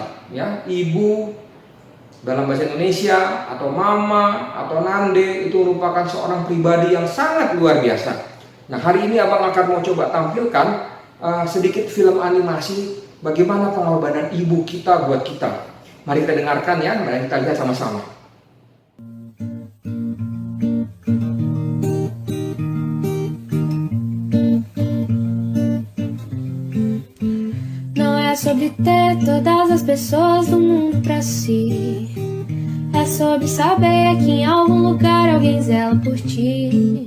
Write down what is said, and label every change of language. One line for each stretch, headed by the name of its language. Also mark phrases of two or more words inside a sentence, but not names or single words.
Indonesian: Ya, ibu dalam bahasa Indonesia atau mama atau nande itu merupakan seorang pribadi yang sangat luar biasa. Nah, hari ini Abang akan mau coba tampilkan sedikit film animasi bagaimana pengorbanan ibu kita buat kita. Mari kita dengarkan ya, mari kita lihat sama-sama.
Portuguese: Não é sobre ter todas as pessoas do mundo pra si. É sobre saber que em algum lugar alguém zela por ti.